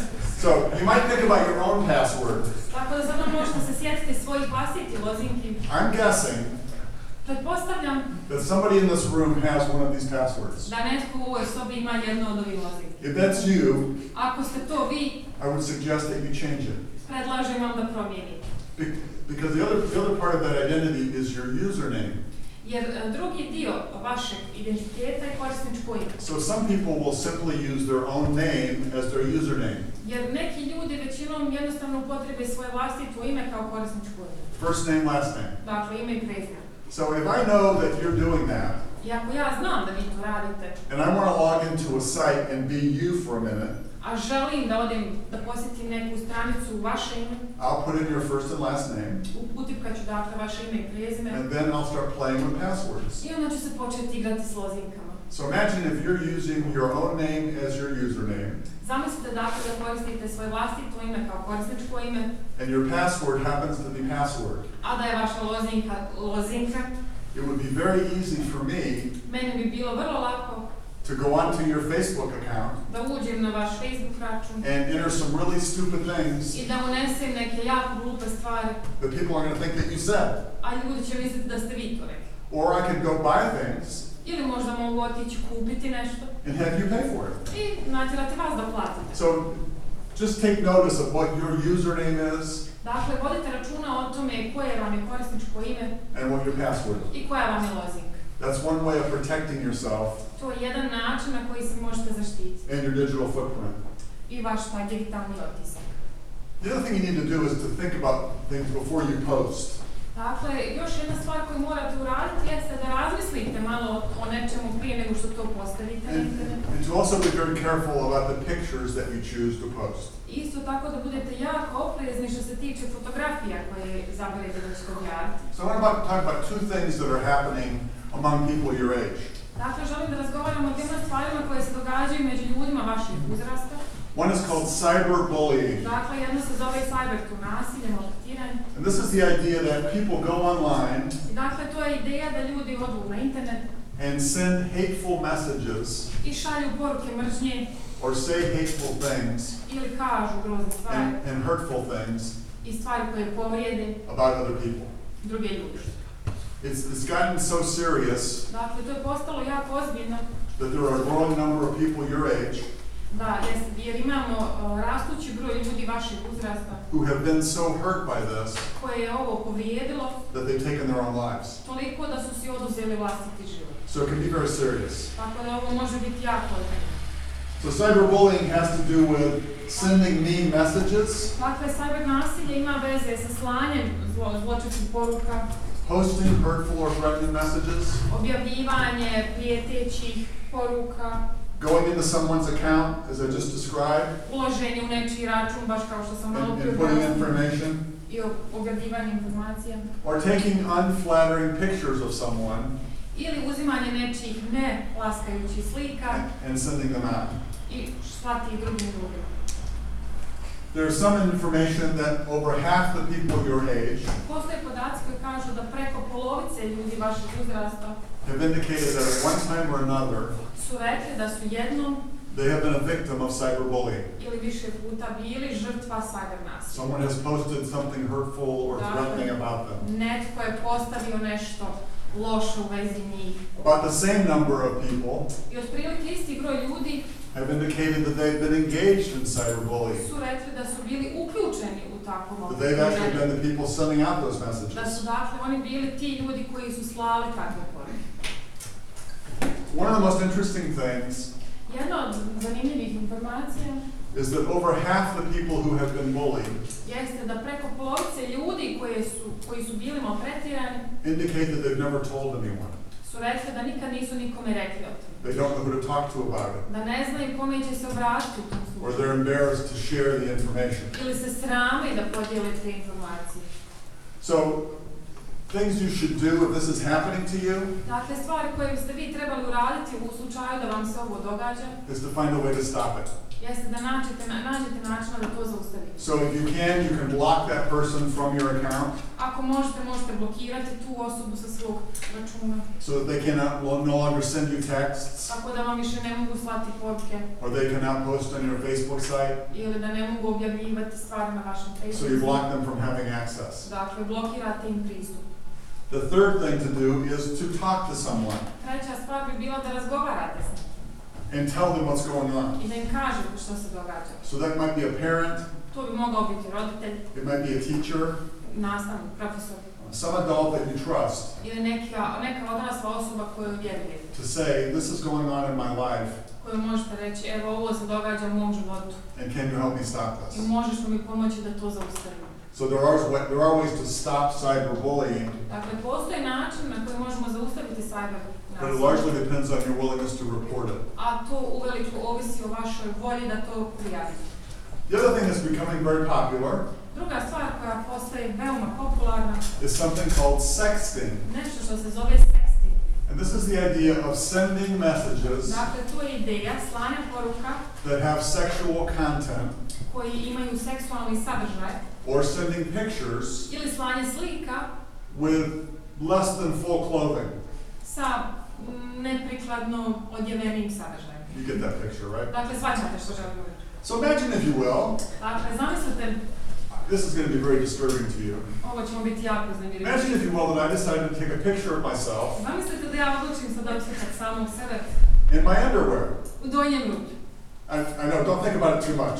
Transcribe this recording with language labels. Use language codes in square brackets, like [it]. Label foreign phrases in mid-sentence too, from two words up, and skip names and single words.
[en] So you might think about your own password. [hr] Tako da sada možete se sjetiti svojih vlastitih lozinki. [en] I'm guessing [hr] Pretpostavljam [en] that somebody in this room has one of these passwords. [hr] da netko u ovoj sobi ima jedno od ovih lozinki. [en] If that's you, [hr] Ako ste to vi, [en] I would suggest that you change it. [hr] predlažem vam da promijenite. [en] Because the other part of that identity is your username. [hr] Jer drugi dio vašeg identiteta je korisničko ime. [en] So some people will simply use their own name as their username. [hr] Jer neki ljudi većinom jednostavno upotrebe svoje vlastito ime kao korisničko ime. [en] First name, last name. [hr] Dakle, ime i prezime. [en] So if I know that you're doing that, [hr] I ako ja znam da vi to radite, [en] and I want to log into a site and be you for a minute, [hr] a želim da odem da posjetim neku stranicu u vaše ime, [en] I'll put in your first and last name, [hr] utipkat ću dakle vaše ime i prezime, [en] and then I'll start playing with passwords. [hr] i onda ću se početi igrati s lozinkama. [en] So imagine if you're using your own name as your username, [hr] Zamislite dakle da koristite svoje vlastito ime kao korisničko ime, [en] and your password happens to be password. [hr] a da je vaša lozinka, [en] It would be very easy for me [hr] meni bi bilo vrlo lako [en] to go onto your Facebook account [hr] da uđem na vaš Facebook račun [en] and enter some really stupid things [hr] i da unesem neke jako glupe stvari, [en] that people are going to think that you said. [hr] a ljudi će misliti da ste vi to rekli. [en] Or I could go buy things [hr] Ili možda mogu otići kupiti nešto [en] and have you pay for it. [hr] i natjerati vas da platite. [en] So just take notice of what your username is [hr] Dakle, vodite računa o tome koje vam je korisničko ime [en] and what your password is. [hr] i koja vam je lozinka. [en] That's one way of protecting yourself [hr] To je jedan način na koji se možete zaštititi. [en] and your digital footprint. [hr] I vaš taj digitalni otisak. [en] The other thing you need to do is to think about things before you post. [hr] Dakle, još jedna stvar koju morate uraditi jeste da razmislite malo o nečemu prije nego što to postavite na internet. [en] And to also be very careful about the pictures that you choose to post. [hr] Isto tako da budete jako oprezni što se tiče fotografija koje izaberete da ćete objaviti. [en] So I want to talk about two things that are happening among people your age. [hr] Dakle, želim da razgovaramo o dvema stvarima koje se događaju među ljudima vašeg uzrasta. [en] One is called cyberbullying. [hr] Dakle, jedno se zove cybertu nasilje, maltretiranje. [en] And this is the idea that people go online [hr] I dakle, to je ideja da ljudi odu na internet [en] and send hateful messages [hr] i šalju poruke mržnje [en] or say hateful things [hr] ili kažu grozne stvari [en] and hurtful things [hr] i stvari koje povrijede [en] about other people. [hr] druge ljude. [en] It's gotten so serious [hr] Dakle, to je postalo jako ozbiljno [en] that there are a growing number of people your age [hr] da, jer imamo rastući broj ljudi vašeg uzrasta [en] who have been so hurt by this [hr] koje je ovo povrijedilo [en] that they've taken their own lives. [hr] toliko da su si oduzeli vlastiti život. [en] So it can be very serious. [hr] Tako da ovo može biti jako ozbiljno. [en] So cyberbullying has to do with sending mean messages, [hr] Dakle, cyber nasilje ima veze sa slanjem zločestih poruka, [en] posting hurtful or threatening messages, [hr] objavljivanje prijetećih poruka, [en] going into someone's account, as I just described, [hr] uloženje u nečiji račun, baš kao što sam malo [en] and [hr] prije [en] putting [hr] objavila, [en] information, [hr] i objavljivanje informacija, [en] or taking unflattering pictures of someone [hr] ili uzimanje nečijih ne laskajućih slika [en] and sending them out. [hr] i slati ih drugim ljudima. [en] There's some information that over half the people your age [hr] Postoje podaci koji kažu da preko polovice ljudi vašeg uzrasta [en] have indicated that at one time or another [hr] su rekli da su jednom [en] they have been a victim of cyberbullying. [hr] ili više puta bili žrtva cyber nasilja. [en] Someone has posted something hurtful or threatening about them. [hr] Netko je postavio nešto loše u vezi njih. [en] About the same number of people [hr] I otprilike isti broj ljudi [en] have indicated that they've been engaged in cyberbullying. [hr] su rekli da su bili uključeni u takvom [en] That they've actually been the people sending out those [hr] da [en] messages. [hr] su dakle oni bili ti ljudi koji su slali takve poruke. [en] One of the most interesting things [hr] Jedna od zanimljivih informacija [en] is that over half the people who have been bullied [hr] jeste da preko polovice ljudi koji su bili maltretirani [en] indicate that they've never told anyone. [hr] su rekli da nikad nisu nikome rekli o tome. [en] They don't know who to talk to about it. [hr] Da ne znaju kome će se obratiti u tom [en] Or [hr] slučaju. [en] they're embarrassed to share the information. [hr] Ili se srame da podijele te informacije. [en] So, things you should do if this is happening to you [hr] Dakle, stvari koje biste vi trebali uraditi u slučaju da vam se ovo događa, [en] is to find a way to stop it. [hr] jeste da nađete načina da to zaustavite. [en] So if you can block that person from your account [hr] Ako možete blokirati tu osobu sa svog računa, [en] so that they cannot no longer send you texts [hr] tako da vam više ne mogu slati poruke [en] or they cannot post on your Facebook site. [hr] ili da ne mogu objavljivati stvari na vašem [en] So you [hr] Facebooku. [en] block them from having access. [hr] Dakle, blokirate im pristup. [en] The third thing to do is to talk to someone [hr] Treća stvar bi bila da razgovarate s njim [en] and tell them what's going on. [hr] i da im kažete što se događa. [en] So that might be a parent, [hr] To bi mogao biti roditelj, [en] it might be a teacher, [hr] nastavnik, profesor [en] some adult that you trust [hr] ili neka odrasla osoba koju vjerujete. [en] to say, this is going on in my life [hr] Koju možete reći, evo ovo se događa u mom životu [en] and can you help me stop [hr] i [en] this? [hr] možeš li mi pomoći da to zaustavimo. [en] So there are ways to stop cyberbullying, [hr] Dakle, postoji način na koji možemo zaustaviti cyber [en] but it [hr] nasilje, [en] largely depends on your willingness to report it. [hr] a to uveliko ovisi o vašoj volji da to prijavite. [en] The other thing that's becoming very popular [hr] Druga stvar koja postaje veoma popularna [en] is something called sexting. [hr] nešto što se zove sexting. [en] And this is the idea of sending messages [hr] Dakle, to je ideja slanja poruka [en] that have sexual content [hr] koji imaju seksualni sadržaj [en] or sending pictures [hr] ili slanje slika [en] with less than full clothing. [hr] sa neprikladno odjevenim sadržajem. [en] You get that picture, right? [hr] Dakle, shvaćate što želim reći. [en] So imagine, if you will, [hr] Dakle, zamislite, [en] this is going to be very disturbing to you. [hr] ovo ćemo biti jako [en] Imagine, [hr] zanimljivo. [en] if you will, that I decided to take a picture of myself [hr] Zamislite da ja odlučim sad odslikati samog sebe [en] in my underwear. [hr] u donjem ruku. [en] I know, don't think about it too much.